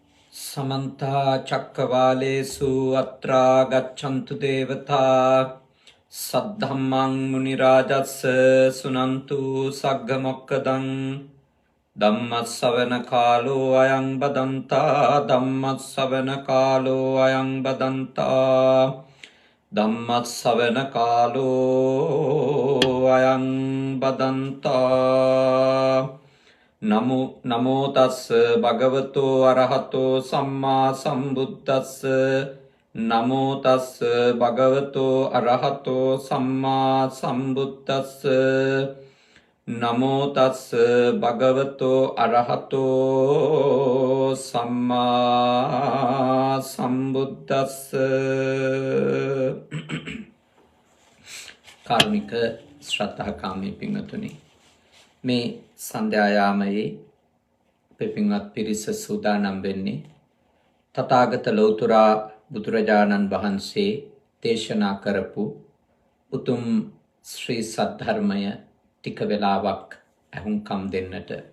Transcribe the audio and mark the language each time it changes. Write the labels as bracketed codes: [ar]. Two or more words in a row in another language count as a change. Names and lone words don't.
[pi] समन्ता चक्रवालेषु अत्रा गच्छन्तु देवता सद्धम्मं मुनिराजस्य सुनन्तु सग्गमोक्कदं धम्मस्सवनकालो अयं बदन्ता धम्मस्सवनकालो अयं बदन्ता धम्मस्सवनकालो अयं बदन्ता नमो तस् भगवतो अरहतो सम्मा सम्बुद्धस् नमो तस् भगवतो अरहतो सम्मा सम्बुद्धस् नमो तस् भगवतो अरहतो सम्मा सम्बुद्धस् [si] කාර්මික ශ්‍රද්ධාකාමී පින්වතුනි, මේ සන්ධ්‍යායාමයේ පින්වත් පිරිස සූදානම් වෙන්නේ තථාගත ලෞතර බුදුරජාණන් වහන්සේ දේශනා කරපු උතුම් ශ්‍රී සද්ධර්මය ටික වෙලාවක් අහුම්කම් දෙන්නට.